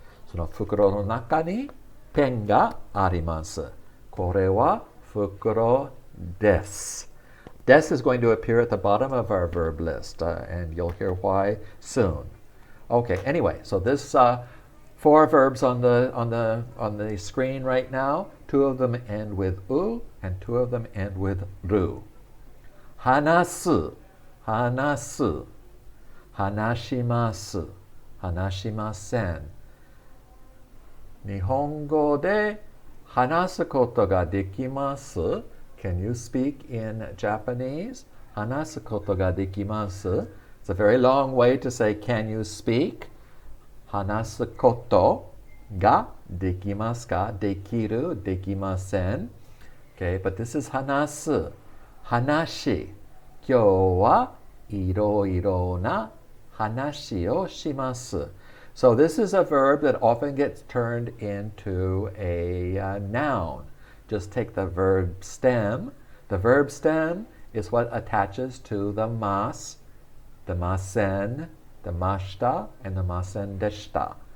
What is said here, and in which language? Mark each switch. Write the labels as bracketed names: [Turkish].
[Japanese] その袋の中にペンがあります。これは袋です。 [English] Des is going to appear at the bottom of our verb list, and you'll hear why soon. Okay, anyway, so this 4 verbs on the screen right now. 2 of them end with u, and 2 of them end with ru. Hanasu. [Japanese] hanasu, hanashimasu, hanashimasen. 日本語で話すことができます。 [English] Can you speak in Japanese? [Japanese] 話すことができます。 [English] It's a very long way to say, can you speak? [Japanese] 話すことができますか？できる、できません。 [English] Okay, but this is 話す。 [Japanese] 話。今日はいろいろな話をします。 [English] So this is a verb that often gets turned into a noun. Just take the verb stem. The verb stem is what attaches to the mas, the masen, the mashita, and the masen deshita.